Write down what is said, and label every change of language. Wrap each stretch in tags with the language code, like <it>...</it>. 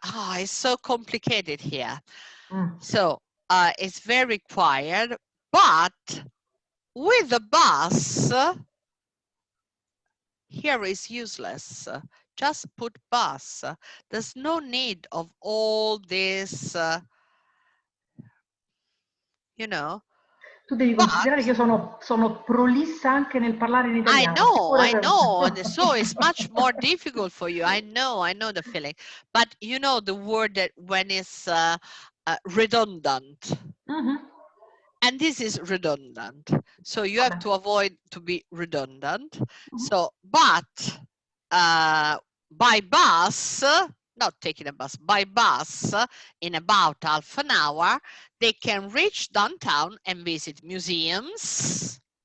<en>Oh, it's so complicated here. So it's very quiet, but with the bus, here is useless. Just put bus. There's no need of all this, you know.</en> <it>Tu devi considerare che io sono prolissa anche nel parlare in italiano.</it> <en>I know. And so it's much more difficult for you. I know the feeling. But you know the word that when it's redundant. And this is redundant. So you have to avoid to be redundant. So, but by bus, not taking a bus, by bus, in about half an hour, they can reach downtown and visit museums.</en>